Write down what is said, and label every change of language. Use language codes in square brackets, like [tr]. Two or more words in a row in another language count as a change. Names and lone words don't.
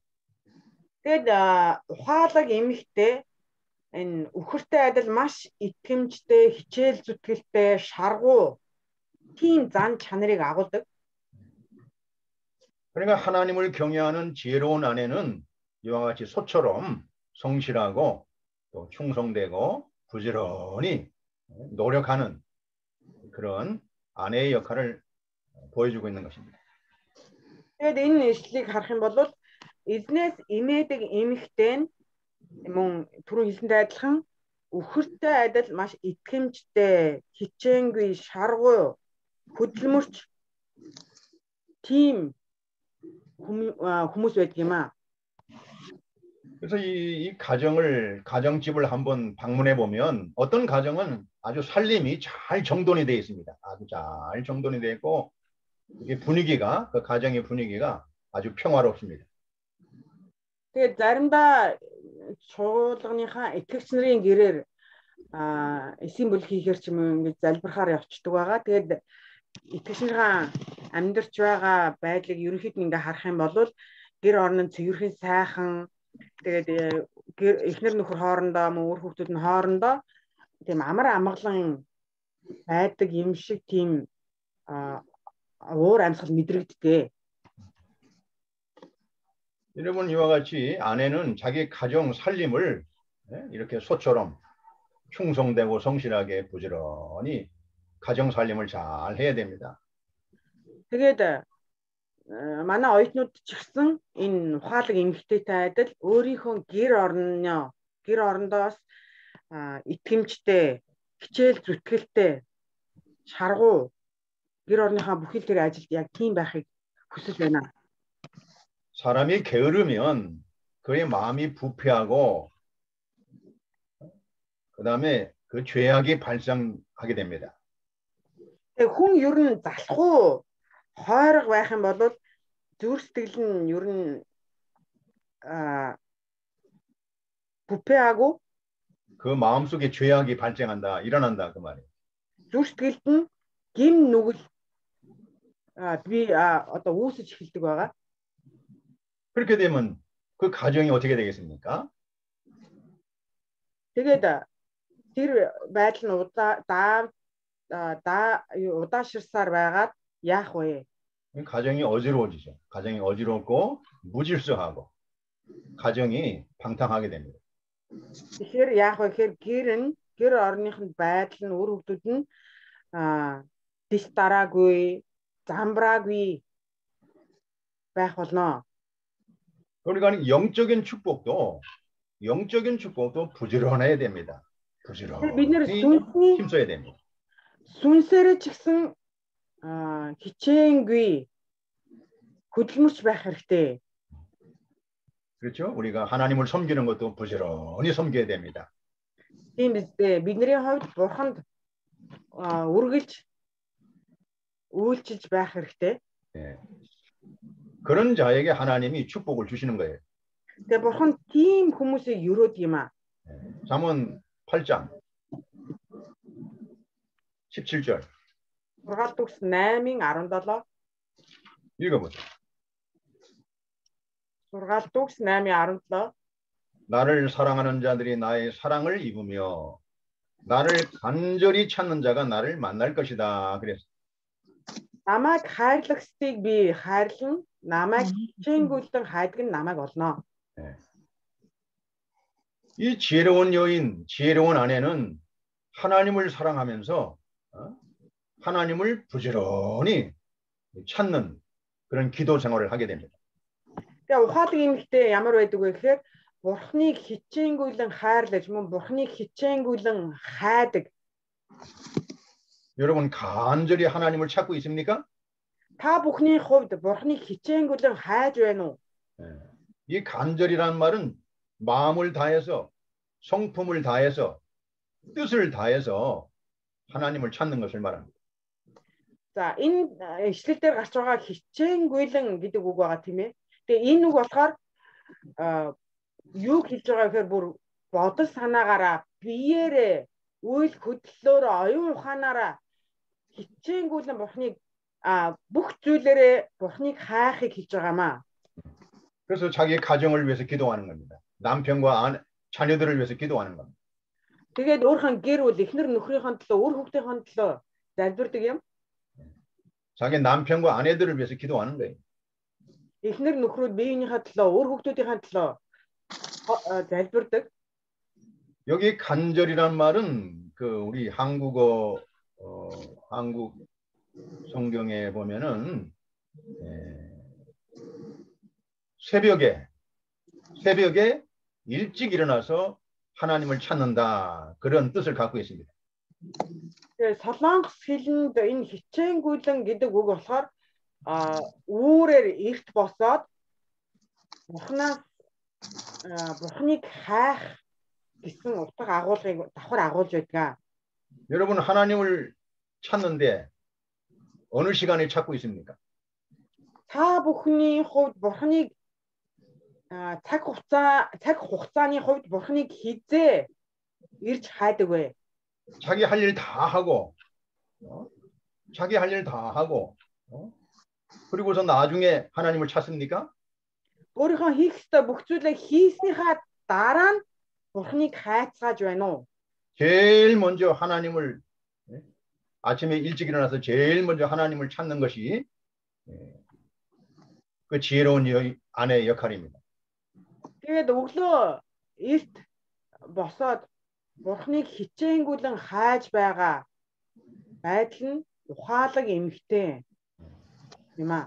[mn] Тэгээд ухаалаг эмэгтэй энэ үхэртэй адил маш итгэмжтэй, хичээл зүтгэлтэй, шаргуу тийм зан чанарыг агуулдаг. [ko] 그러니까 하나님을 경외하는 지혜로운 아내는 이와 같이 소처럼 성실하고 또 충성되고 부지런히 노력하는 그런 아내의 역할을 보여주고 있는 것입니다. [mn] Тэгээд энэ ишлэлийг харах юм бол эзнээс имээдэг эмэгтэй нь мөн түрүү хэлсэнтэй адилхан үхэртэй адил маш итгэмжтэй, хичээнгүй, шаргуу, хөдөлмөрч тийм хүмүүс байдаг юм аа. [ko] 그래서 이 가정집을 한번 방문해 보면 어떤 가정은 아주 살림이 잘 정돈이 되어 있습니다. 아주 잘 정돈이 되어 있고 이게 분위기가 그 가정의 분위기가 아주 평화롭습니다. [mn] Тэгээд заримдаа чуулганыхаа итгэгч нарын гэрээр эсийн бүл хийхэр ч юм уу ингэж залбирахаар явцдаг байгаа. Тэгээд итгэгч нарын амьдарч байгаа байдлыг ерөнхийдөө ингээ харах юм бол гэр орон нь цэвэрхэн сайхан. Тэгээд эхнэр нөхөр хоорондоо мөн үр хүүхдүүд нь хоорондоо тийм амар амгалан байдаг юм шиг тийм уур амьсгал мэдрэгддэг. [ko] 여러분 이와 같이 아내는 자기 가정 살림을 이렇게 소처럼 충성되고 성실하게 부지런히 가정 살림을 잘 해야 됩니다. [mn] Тэгээд манай оюутнууд ч гэсэн энэ ухаалаг эмэгтэйтэй адил өөрийнхөө гэр орондоос итгэмжтэй, хичээл зүтгэлтэй, шаргуу гэр орныхаа бүхэл тэр ажилд яг тийм байхыг хүсэж байна. [ko] 사람이 게으르면 그의 마음이 부패하고 그다음에 그 죄악이 발생하게 됩니다. [mn] Тэгээ хүн ер нь залхуу хойрог байх юм бол зүрх сэтгэл нь ер нь 부패하고 [ko] 그 마음속에 죄악이 발생한다, 일어난다 그 말이에요. [mn] зүрх сэтгэлд нь гим нүгэл одоо үүсэж эхэлдэг байгаа. [ko] 그렇게 되면 그 가정이 어떻게 되겠습니까? [mn] Тэгээд тэр байдал нь удаашрсаар байгаад яах вэ? [ko] 가정이 어지러워지죠. 가정이 어지럽고 무질서하고 가정이 방탕하게 됩니다. [mn] Тэгэхээр яах вэ гэхээр гэр орныхын байдал нь үр хүүхдүүд нь дэс дараагүй, замбраагүй байх болно. [ko] 그러니까 영적인 축복도 부지런해야 됩니다. 부지런히 힘써야 됩니다. 순서를 찍슨 [mn] хичээнгүй хөдөлмөрч байх хэрэгтэй. [ko] 그렇죠? 우리가 하나님을 섬기는 것도 부지런히 섬겨야 됩니다. [mn] Тийм биз дээ. Бидний хувьд бурханд үргэлж үйлчилж байх хэрэгтэй. [ko] 네. 그런 자에게 하나님이 축복을 주시는 거예요. [mn] Тэгээ бурхан тийм хүмүүсийг өрөөд юм аа. [ko] 잠언 8장 17절. [mn] Сургаалт 8:17 [ko] 읽어보세요. [mn] Сургаалт 8:17 [ko] 나를 사랑하는 자들이 나의 사랑을 입으며 나를 간절히 찾는 자가 나를 만날 것이다. 그랬어. [mn] Намайг хайрлагчдыг би хайрлан, намайг хичээнгүйлэн хайдаг нь намайг олно. [ko] 네. 이 지혜로운 여인, 지혜로운 아내는 하나님을 사랑하면서 하나님을 부지런히 찾는 그런 기도 생활을 하게 됩니다. [mn] Тэгээ ухаалаг эмэгтэй ямар байдаг вэ гэхээр Бурхныг хичээнгүйлэн хайрлаж мөн Бурхныг хичээнгүйлэн хайдаг. [ko] 여러분 간절히 하나님을 찾고 있습니까? [mn] Та бүхний хувьд Бурхныг хичээнгүйлэн хайж байна уу? [ko] 이 간절이란 말은 마음을 다해서 성품을 다해서 뜻을 다해서 하나님을 찾는 것을 말합니다. [mn] За энэ ишлэл дээр гарч байгаа хичээнгүйлэн гэдэг үг байгаа тийм ээ. Тэгээ энэ үг болохоор юу хэлж байгаа гэхээр бүр бодол санаагаараа биеэрээ үйл хөдлөлөөр оюун ухаанаараа хичээнгүйлэн Бурхныг бүх зүйлээрээ Бурхныг хайхыг хэлж байгаамаа. [ko] 그래서 자기 가정을 위해서 기도하는 겁니다. 남편과 자녀들을 위해서 기도하는 겁니다. [mn] Тэгээд өөрхөн гэр бүл эхнэр нөхрийнхөө төлөө, үр хүүхдийн төлөө залбирдаг юм. [ko] 자기 남편과 아내들을 위해서 기도하는 거예요. [mn] эхнэр нөхрүүд биеийнхээ төлөө, үр хүүхдүүдийн төлөө залбирдаг. [ko] 여기 간절이란 말은 그 우리 한국어 한국 성경에 보면은 새벽에 일찍 일어나서 하나님을 찾는다 그런 뜻을 갖고 있습니다. [mn] Солонгос хэлэнд энэ хичээнгүйлэн гэдэг үг болохоор үүрээр эрт босоод Бурхныг хайх гэсэн утга агуулгыг давхар агуулж байдаг. [ko] 여러분 하나님을 찾는데 어느 시간에 찾고 있습니까? [mn] Та бүхний хувьд Бурхныг цаг хугацааны хувьд Бурхныг хизээ ирж хайдаг вэ? [ko] 자기 할 일 다 하고 그리고서 나중에 하나님을 찾습니까? [mn] өөрийнхөө хийх ёстой бүх зүйлээ хийснийхаа дараа нь Бурхныг хайцгааж байна уу? [ko] 제일 먼저 하나님을 아침에 일찍 일어나서 제일 먼저 하나님을 찾는 것이 그 지혜로운 아내의 역할입니다. [mn] Тэгээд өглөө эрт босоод Бурхныг хичээнгүйлэн хайж байгаа байдал нь ухаалаг эмэгтэй юм аа.